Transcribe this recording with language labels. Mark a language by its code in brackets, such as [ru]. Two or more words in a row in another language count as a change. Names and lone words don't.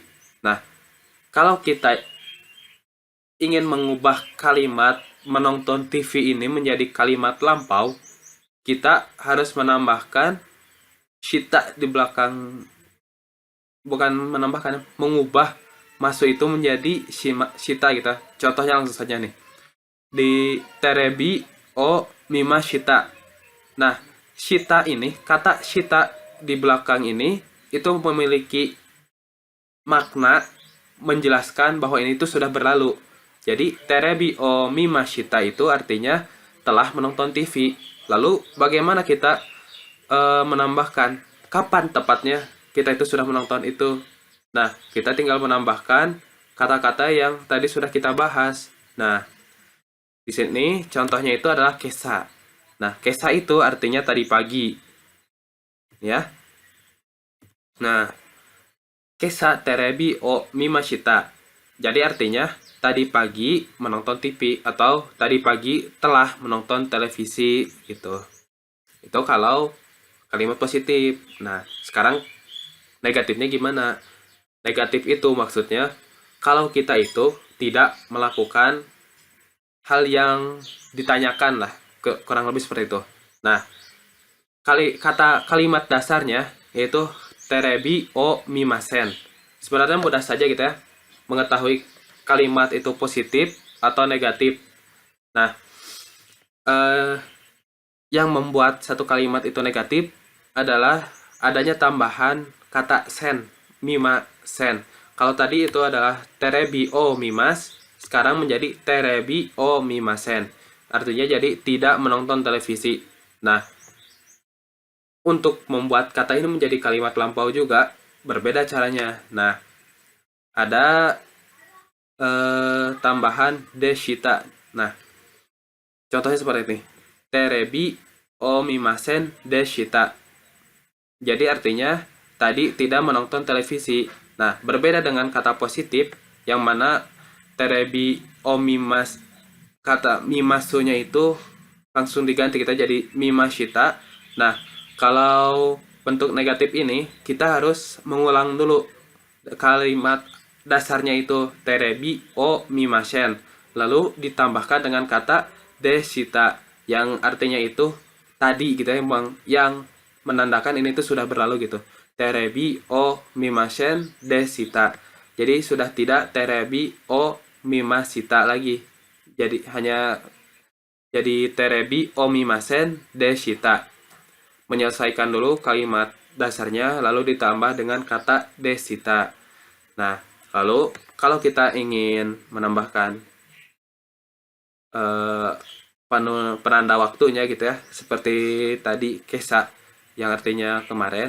[id] Nah, kalau kita ingin mengubah kalimat menonton TV ini menjadi kalimat lampau, kita harus menambahkan shita di belakang, bukan menambahkan, mengubah masuk itu menjadi shita gitu. Contohnya langsung saja nih. [ja] Di テレビを 見ました. [id] Nah, shita ini, kata shita di belakang ini itu memiliki makna menjelaskan bahwa ini itu sudah berlalu. Jadi [ja] テレビを 見ました [id] itu artinya telah menonton TV. Lalu bagaimana kita menambahkan kapan tepatnya kita itu sudah menonton itu? Nah, kita tinggal menambahkan kata-kata yang tadi sudah kita bahas. Nah, di sini contohnya itu adalah kesa. Nah, kesa itu artinya tadi pagi. Ya. Nah, [ja] 今朝 テレビを 見ました. [id] Jadi artinya tadi pagi menonton TV atau tadi pagi telah menonton televisi gitu. Itu kalau kalimat positif. Nah, sekarang negatifnya gimana? Negatif itu maksudnya kalau kita itu tidak melakukan hal yang ditanyakan lah, kurang lebih seperti itu. Nah, kalimat dasarnya yaitu [ja] テレビを 見ません. [id] Sebenarnya mudah saja gitu ya mengetahui kalimat itu positif atau negatif. Nah, yang membuat satu kalimat itu negatif adalah adanya tambahan kata sen, [ja] 見ません. [id] Kalau tadi itu adalah [ja] テレビを 見ます, [id] sekarang menjadi [ja] テレビを 見ません. [id] Artinya jadi tidak menonton televisi. Nah, untuk membuat kata ini menjadi kalimat lampau juga berbeda caranya. Nah, ada tambahan deshita. Nah, contohnya seperti ini. [ja] テレビを見ません でした. [id] Jadi artinya tadi tidak menonton televisi. Nah, berbeda dengan kata positif yang mana [ja] テレビを見ます, [id] kata mimasunya itu langsung diganti kita jadi mimashita. Nah, kalau bentuk negatif ini kita harus mengulang dulu kalimat dasarnya itu [ja] テレビを 見ません, [id] lalu ditambahkan dengan [ja] kata deshita [id] yang artinya itu tadi gitu ya, yang menandakan ini tuh sudah berlalu gitu. [ja] テレビを 見ません でした. [id] Jadi sudah tidak [ja] テレビを 見ました [id] lagi. Jadi hanya jadi [ja] テレビを見ません でした. [id] Menyelesaikan dulu kalimat dasarnya lalu ditambah dengan [ja] kata deshita. [id] Nah, lalu kalau kita ingin menambahkan eh, penanda waktunya gitu ya, seperti tadi kesa yang artinya kemarin.